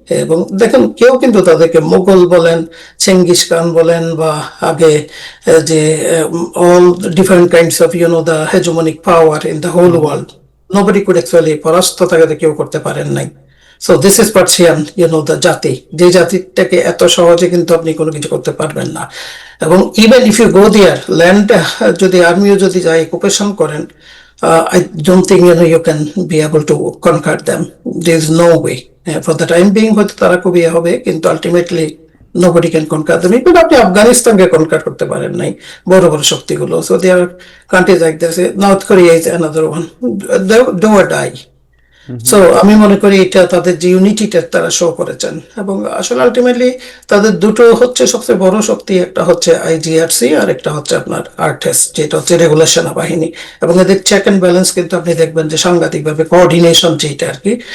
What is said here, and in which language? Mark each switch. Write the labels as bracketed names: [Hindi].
[Bangla] এবং দেখেন কেউ কিন্তু তাদেরকে মোগল বলেন, চেঙ্গিস খান বলেন, বা আগে যে [English] all different kinds of the hegemonic power in the whole world, nobody could actually [Bangla] পরাস্ত তাকে কেউ করতে পারেন নাই। [English] so this is Persian, the [Bangla] জাতি, যে জাতিটাকে এত সহজে কিন্তু আপনি কোনো কিছু করতে পারবেন না। [English] এবং even if you go their land, [Bangla] যদি আর্মিও যদি যায় অকুপেশন করেন, [English] I don't think you can be able to conquer them. There is no way. For the time being, [Bangla] হয়তো তারা খুবই হবে, কিন্তু [English] Ultimately nobody can conquer them. [Bangla] Even আপনি আফগানিস্তানকে কনকার করতে পারেন নাই, বড় বড় শক্তিগুলো। [English] So there are countries like this. North Korea is another one. Do or die. [Bangla] So আমি মনে করি এটা তাদের যে ইউনিটিটা তারা শো করেছেন। এবং আসলে আলটিমেটলি তাদের দুটো হচ্ছে সবচেয়ে বড় শক্তি, একটা হচ্ছে আইজিআরসি আর একটা হচ্ছে আপনার আরটিএস, যেটা হচ্ছে রেগুলার সেনাবাহিনী। এবং এদের চেক অ্যান্ড ব্যালেন্স কিন্তু আপনি দেখবেন যে সাংঘাতিকভাবে কোঅর্ডিনেশন যেটা আর কি।